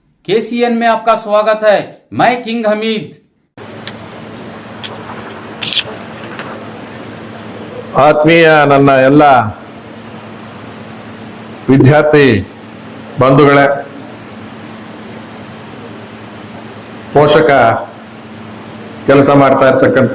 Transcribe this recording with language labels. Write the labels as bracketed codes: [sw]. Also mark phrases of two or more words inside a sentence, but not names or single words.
[hi] KCN में आपका स्वागत है। मैं किंग हमीद। [kn] ಆತ್ಮೀಯ ನನ್ನ ಎಲ್ಲ ವಿದ್ಯಾರ್ಥಿ ಬಂಧುಗಳೇ, ಪೋಷಕ ಕೆಲಸ ಮಾಡ್ತಾ ಇರ್ತಕ್ಕಂಥ